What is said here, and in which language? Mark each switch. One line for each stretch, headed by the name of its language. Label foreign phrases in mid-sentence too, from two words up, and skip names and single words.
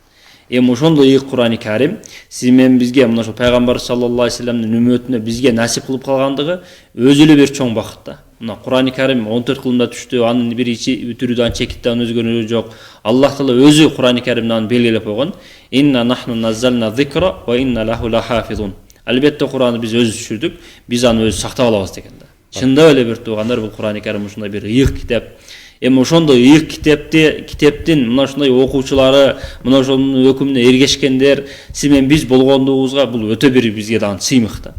Kyrgyz: Эми ошондой Курани Карим сиз менен бизге мына ошо пайгамбар
Arabic: صلى الله عليه وسلم
Kyrgyz: үммөтүнө бизге насип кылып калгандыгы өзү эле бир чоң бакыт да. Мына Курани Карим 14 кылымда түштү, анын бир үтүрү дагы чекиттен өзгөрүү жок. Аллах Таала өзү Курани Каримде аны белгилеп койгон.
Arabic: إنا نحن نزلنا الذكر وإنا له لحافظون.
Kyrgyz: Албетте Куранды биз өзүбүз түшүрдүк, биз аны өзү сактап алабыз деген да. Чындап эле бир туугандар бул Курани Карим ушундай бир ыйык китеп. Эми ошондой ыйык китептин мына ушундай окуучулары, мына ошонун өкүмүнө эргешкендер, сиз менен биз болгондугубузга бул өтө бир бизге дагы сыймык да.